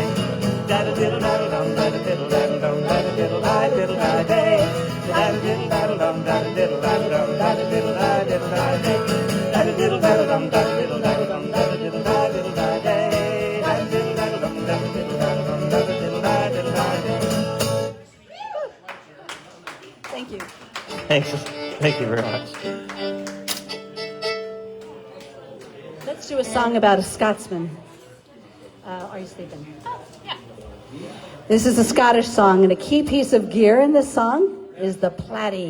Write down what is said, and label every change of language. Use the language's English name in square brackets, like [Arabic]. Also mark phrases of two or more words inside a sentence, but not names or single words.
[English] Diddle diddle daddle dum, diddle diddle daddle dum, diddle diddle diddle day. Diddle diddle daddle dum, diddle diddle daddle dum, diddle diddle diddle day. Diddle diddle daddle dum, diddle diddle daddle dum, diddle diddle diddle day. Diddle diddle daddle dum, diddle diddle daddle dum, diddle diddle diddle day. Thank you. Thanks. Thank you very much. Let's do a song about a Scotsman. Are you sleeping? Yeah. This is a Scottish song, and a key piece of gear in this song is the plaidie.